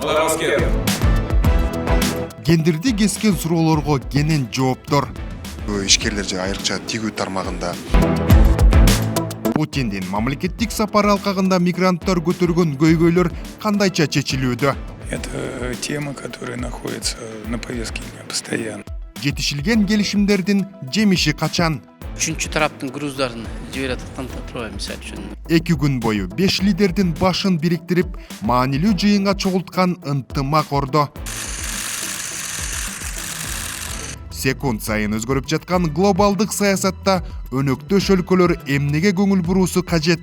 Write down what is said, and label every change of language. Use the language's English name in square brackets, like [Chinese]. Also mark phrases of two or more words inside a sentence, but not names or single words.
[Russian] Москве. [Kyrgyz] Гендерди кескен суроолорго кенен жооптор. Ишкерлер же айрыкча тигүү тармагында. Путиндин мамлекеттик сапар алкагында мигранттар көтөргөн көйгөйлөр кандайча чечилүүдө? [Russian] Это тема, которая находится на повестке дня постоянно. [Kyrgyz] Жетишилген келишимдердин жемиши качан? Үчүнчү тараптын груздарын жибере аткан турбайбы мисалы үчүн. 2 күн бою 5 лидердин башын бириктирип, маанилүү жыйынга чогулткан ынтымак ордо. Секунд сайын өзгөрүп жаткан глобалдык саясатта өнөктөш өлкөлөр эмнеге көңүл буруусу кажет?